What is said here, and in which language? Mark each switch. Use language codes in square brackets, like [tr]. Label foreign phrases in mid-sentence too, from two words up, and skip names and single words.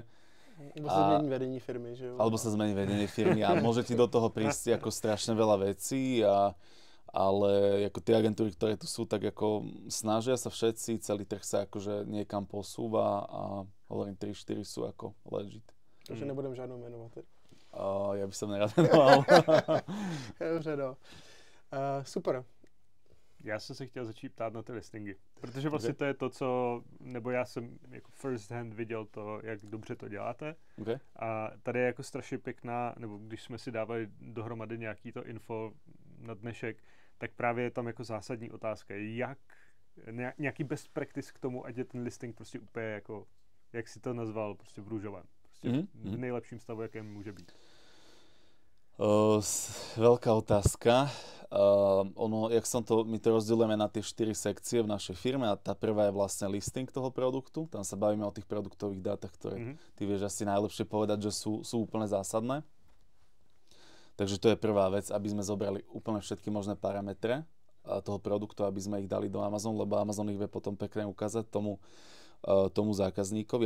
[sk] Alebo sa zmení vedenie firmy, že jo? Alebo sa zmení vedenie firmy a môže ti do toho prísť ako strašne veľa vecí, ale ako tie agentúry, ktoré tu sú, tak ako snažia sa všetci, celý trh sa akože niekam posúva a hovorím, 3-4 sú ako legit. [cs] Takže nebudem žádnou jmenovat. [sk] Ja by som nerad jmenoval. [cs] Dobře, no. Super. Já jsem se chtěl začít ptát na ty listingy, protože vlastně to je to, co, nebo já jsem jako [en] first hand [cs] viděl to, jak dobře to děláte. Okay. A tady je jako strašně pěkná, nebo když jsme si dávali dohromady nějaký to info na dnešek, tak právě je tam jako zásadní otázka, jak, nějaký [en] best practice [cs] k tomu, ať je ten listing prostě úplně jako, jak si to nazval, prostě v růžovém. Prostě v nejlepším stavu, jakém může být. [sk] Veľká otázka. My to rozdielujeme na tie 4 sekcie v našej firme a tá prvá je vlastne listing toho produktu. Tam sa bavíme o tých produktových dátach, ktoré ty vieš asi najlepšie povedať, že sú úplne zásadné. Takže to je prvá vec, aby sme zobrali úplne všetky možné parametre toho produktu, aby sme ich dali do Amazon, lebo Amazon ich vie potom pekne ukázať tomu zákazníkovi.